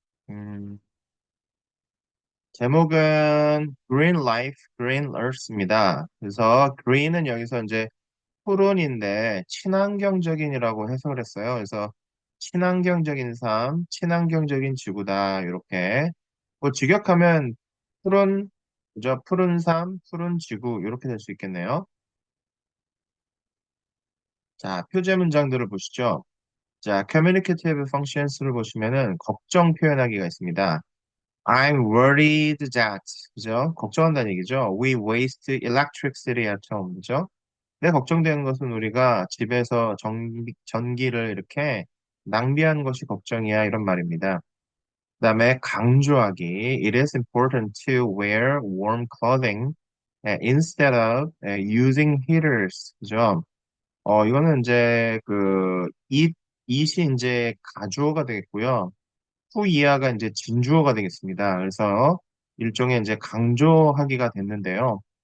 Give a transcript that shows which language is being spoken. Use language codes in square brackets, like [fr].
[ko] 음, 제목은 Green Life, Green Earth입니다. 그래서 Green은 여기서 이제 토론인데 친환경적인이라고 해석을 했어요. 그래서 친환경적인 삶, 친환경적인 지구다. 이렇게 뭐 직역하면 푸른 그죠? 푸른 삶, 푸른 지구 이렇게 될 수 있겠네요. 자, 표제 문장들을 보시죠. 자, communicative functions를 보시면은 걱정 표현하기가 있습니다. [en] I'm worried that 그죠? [ko] 걱정한다는 얘기죠. [en] We waste electricity at home 그죠? [ko] 내 걱정되는 것은 우리가 집에서 전기를 이렇게 낭비하는 것이 걱정이야 이런 말입니다. 그다음에 강조하기 [en] It is important to wear warm clothing instead of using heaters. [ko] 그죠? 이거는 이제 it이 이제 가주어가 되겠고요. 후이하가 이제 진주어가 되겠습니다. 그래서 일종의 이제 강조하기가 됐는데요.